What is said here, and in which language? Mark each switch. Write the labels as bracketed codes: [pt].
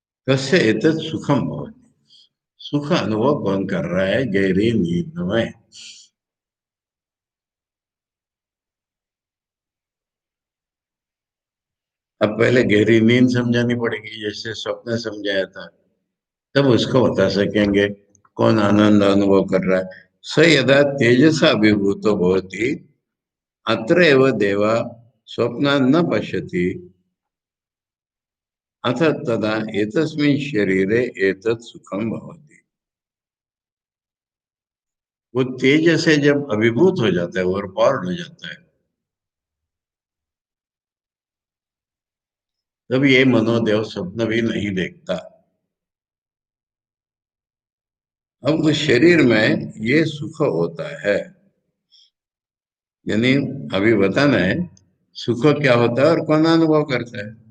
[sa] कस्य एतत् सुखम भवति, [hi] सुख अनुभव कौन कर रहा है गहरी नींद में? अब पहले गहरी नींद समझानी पड़ेगी, जैसे स्वप्न समझाया था, तब उसको बता सकेंगे कौन आनंद अनुभव कर रहा है। [sa] स यदा तेजसा अभिभूतो भवति अत्र एव देवा स्वप्नान् न पश्यति अथ तदा एतस्मिन् शरीरे एतत् सुखम भवति। [hi] वो तेज से जब अभिभूत हो जाता है, ओवरपावर्ड हो जाता है, तब ये मनोदेव स्वप्न भी नहीं देखता। अब उस शरीर में ये सुख होता है, यानी अभी बताना है सुख क्या होता है और कौन अनुभव करता है।